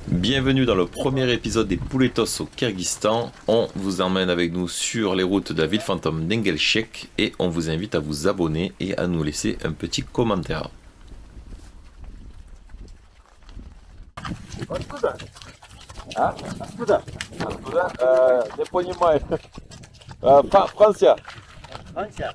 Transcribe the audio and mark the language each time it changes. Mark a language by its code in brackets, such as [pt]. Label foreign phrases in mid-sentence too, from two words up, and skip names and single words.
[fr] Bienvenue dans le premier épisode des Pouletos au Kyrgyzstan. On vous emmène avec nous sur les routes de la ville fantôme d'Engelshek et on vous invite à vous abonner et à nous laisser un petit commentaire. [ru] Откуда? А? Откуда? Откуда? Не понимаю. Франция. Франция.